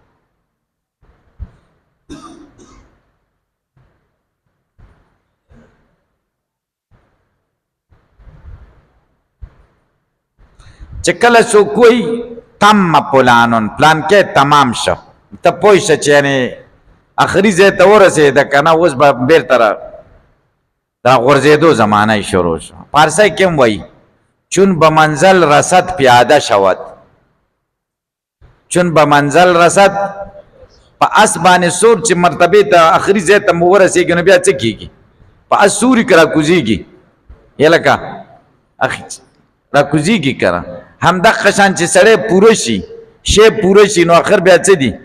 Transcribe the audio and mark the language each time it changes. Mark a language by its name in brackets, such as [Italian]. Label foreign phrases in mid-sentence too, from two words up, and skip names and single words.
[Pashto] چې کله څوک وایي تم پلان کې تمام شو، ته پوه شه چې یعنې اخري ځای ته ورسېده که نه، اوس به بېرته راغورځېدو زمانه یې شروع شو. فارسی کې هم وایي [Persian] چون به منزل رسد پیاده شود. چون به منزل رسد، [Pashto] په اس باندې سور چې مرتبې ته اخري ځای ته مو ورسېږي نو بیا څه کېږي؟ په اس سوري که راکوزېږي، یا لکه راکوزېږي که نه، همدغه شان چې سړی پوره شي، شی پوره شي، نو آخر بیا څه دي؟